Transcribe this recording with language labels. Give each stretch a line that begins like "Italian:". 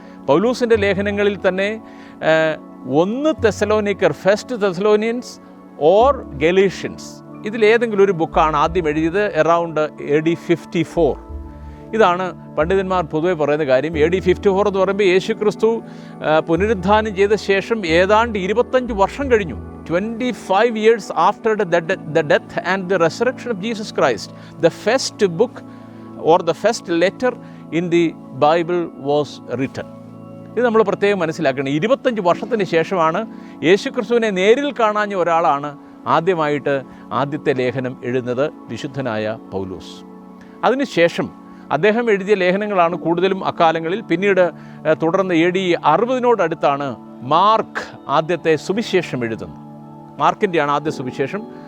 Malayalam: പൗലൂസിൻ്റെ ലേഖനങ്ങളിൽ തന്നെ 1 തെസലോനിക്കർ,
English: first Thessalonians or Galatians,
Malayalam: ഇതിലേതെങ്കിലും ഒരു ബുക്കാണ് ആദ്യം എഴുതിയത്
English: Around AD 54.
Malayalam: ഇതാണ് പണ്ഡിതന്മാർ പൊതുവെ പറയുന്ന കാര്യം. AD 54 എന്ന് പറയുമ്പോൾ യേശുക്രിസ്തു പുനരുദ്ധാനം ചെയ്ത ശേഷം ഏതാണ്ട് 25 വർഷം കഴിഞ്ഞു.
English: 25 years after the death and the resurrection of Jesus Christ, the first book or the first letter in the Bible was written.
Malayalam: ഇത് നമ്മൾ പ്രത്യേകം മനസ്സിലാക്കണം. 25 വർഷത്തിന് ശേഷമാണ് യേശുക്രിസ്തുവിനെ നേരിൽ കാണാഞ്ഞ ഒരാളാണ് ആദ്യമായിട്ട് ആദ്യത്തെ ലേഖനം എഴുതുന്നത്, വിശുദ്ധനായ പൗലോസ്. അതിനുശേഷം അദ്ദേഹം എഴുതിയ ലേഖനങ്ങളാണ് കൂടുതലും അക്കാലങ്ങളിൽ. പിന്നീട് തുടർന്ന് AD 60 മാർക്ക് ആദ്യത്തെ സുവിശേഷം എഴുതുന്നത്. മാർക്കിൻ്റെയാണ് ആദ്യ സുവിശേഷം.